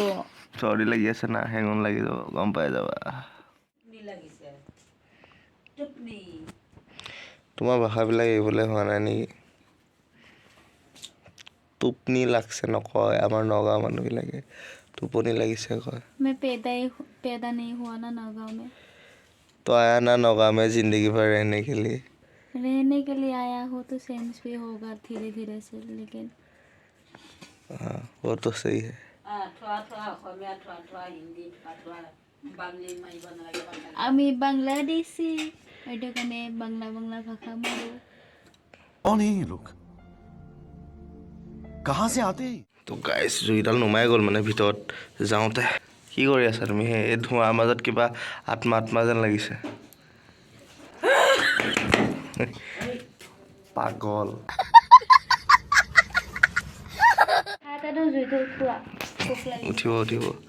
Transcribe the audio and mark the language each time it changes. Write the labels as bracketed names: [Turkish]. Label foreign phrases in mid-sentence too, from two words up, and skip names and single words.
[Assamese] চৰ্দি লাগি আছে না হেঙুন লাগি যাব গম পাই যাবা তোমাৰ ভাষাবিলাক এইবলৈ হোৱা নাই নেকি টোপনি লাগছে নকয় আমাৰ নগাঁও মানুহবিলাকে টোপনি লাগিছে কয় [Hindi] मैं पैदा नहीं हुआ ना नगांव में तो आया ना नौगांव में जिंदगी भर रहने के लिए आया हो तो सेंस भी होगा धीरे धीरे से लेकिन हाँ वो तो सही है [Assamese] আমি বাংলাদেশী এইটো কাৰণে বাংলা বাংলা ভাষা মাৰো [Hindi] कौन है ये लोग कहां से आते हैं [Assamese] তো গাইছ জুইডাল নুমাই গ'ল মানে ভিতৰত যাওঁতে কি কৰি আছা তুমি? এই ধোঁৱাৰ মাজত কিবা আত্মা আত্মা যেন লাগিছে। পাগল। উঠিব উঠিব।